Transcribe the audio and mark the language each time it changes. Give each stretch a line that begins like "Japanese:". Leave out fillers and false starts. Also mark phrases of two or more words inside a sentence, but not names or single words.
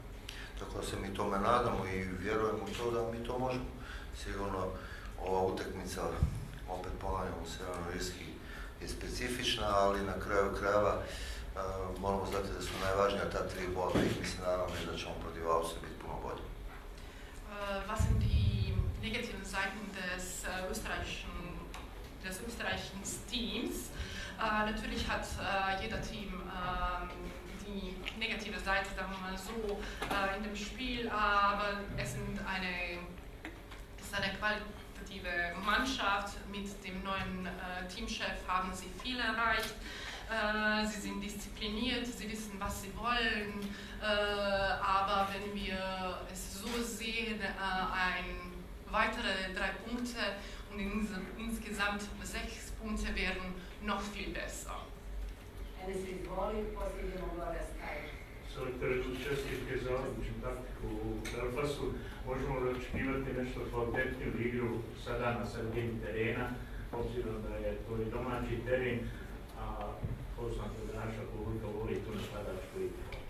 Bosnian: Tako da se mi tome nadamo i vjerujemo u to da mi to možemo. Sigurno ova utakmica, opet ponavljamo, Sjevernoj Irski je specifična, ali na kraju krajeva moramo znati da su najvažnija ta 3 boda i mi se nadamo da ćemo protiv Austrije biti puno bolji.
German: Was sind die negativen Seiten des österreichischen Teams? Natürlich hat jeder Team die negative Seite, sagen wir mal so, in dem Spiel, aber es ist eine qualitative Mannschaft. Mit dem neuen Teamchef haben sie viel erreicht. Sie sind diszipliniert, sie wissen, was sie wollen, aber wenn wir es so sehen, weitere 3 Punkte und insgesamt 6 Punkte wären noch viel besser.
Bosnian: Selektore, čestitke za odličnu taktiku u Belfastu. Možemo li očekivati nešto kvalitetniju igru sada na sredini terena, obzirom da je to i domaći teren, a poznato da naša publika voli tu napadačku igru?